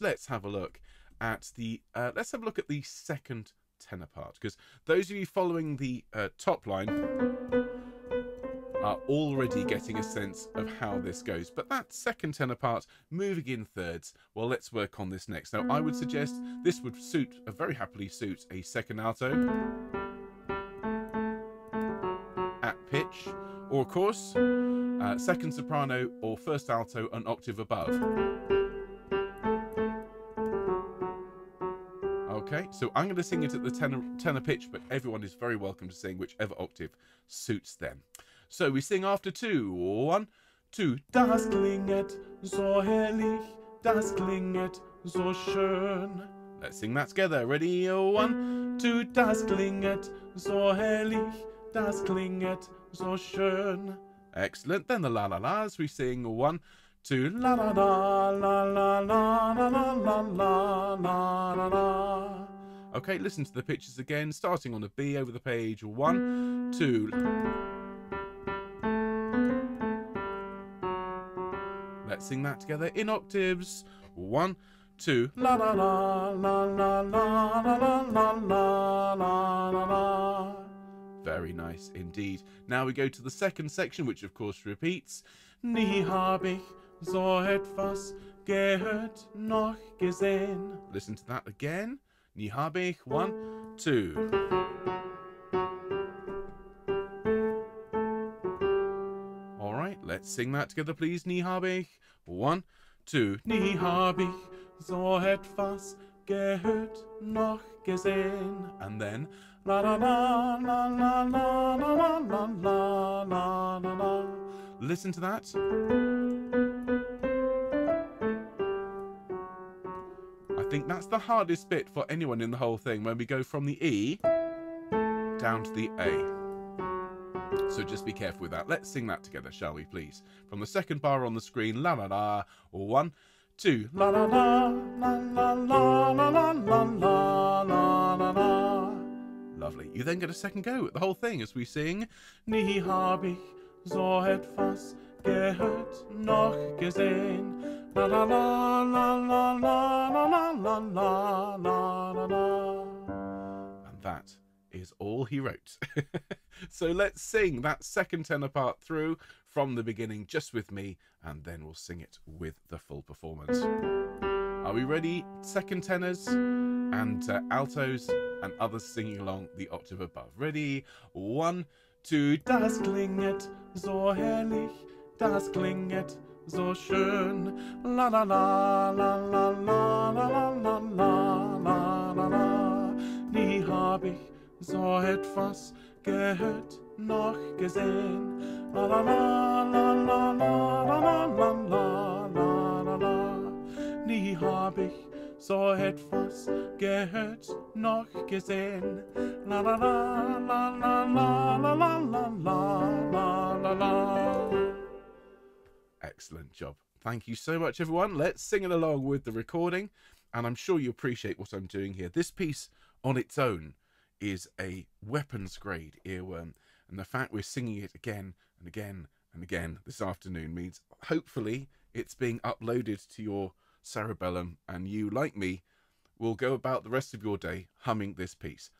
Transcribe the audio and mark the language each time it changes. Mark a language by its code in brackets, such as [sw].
[en] Let's have a look at the second tenor part, because those of you following the top line are already getting a sense of how this goes, but that second tenor part moving in thirds, well, let's work on this next. Now I would suggest this would very happily suit a second alto at pitch, or of course second soprano or first alto an octave above. Okay, so I'm going to sing it at the tenor pitch, but everyone is very welcome to sing whichever octave suits them. So we sing after 2. 1, 2. [de] Das klinget so herrlich, das klinget so schön. [en] Let's sing that together. Ready? 1, 2. [de] Das klinget so herrlich, das klinget so schön. [en] Excellent. Then the la la la's. We sing 1, 2. La la la la la la la la la la la la. Okay, listen to the pitches again, starting on the B over the page. 1, 2. Let's sing that together in octaves. 1, 2. La la la la la la la la la la la la. Very nice indeed. Now we go to the second section, which of course repeats. [de] Nie hab ich so etwas gehört noch gesehen. [en] Listen to that again. Nie hab ich. 1, 2. All right, let's sing that together, please. Nie hab ich. 1, 2. [de] Nie hab ich so etwas gehört noch gesehen. [en] And then la la la la la la la la la la la la. Listen to that. I think that's the hardest bit for anyone in the whole thing, when we go from the E down to the A. So just be careful with that. Let's sing that together, shall we, please? From the second bar on the screen, la la la. 1, 2. La la la la la la la la la la la la. Lovely. You then get a second go at the whole thing as we sing. [de] Nie hab ich so etwas gehört noch gesehen. La la la la la la la la la la la la. [en] And that is all he wrote. So let's sing that second tenor part through from the beginning just with me, and then we'll sing it with the full performance. Are we ready? Second tenors and altos and others singing along the octave above. Ready? 1, 2. [de] Das klinget so herrlich, das klinget so schön. La la la la la la la la la la la la. Nie hab ich so etwas gehört noch gesehen. La la la la la la la la la la la la. Nie hab ich so etwas gehört noch gesehen. La la la la la la la la la la la. [en] Excellent job. Thank you so much, everyone. Let's sing it along with the recording, and I'm sure you appreciate what I'm doing here. This piece on its own is a weapons grade earworm, And the fact we're singing it again and again and again this afternoon means hopefully it's being uploaded to your cerebellum, and you, like me, will go about the rest of your day humming this piece.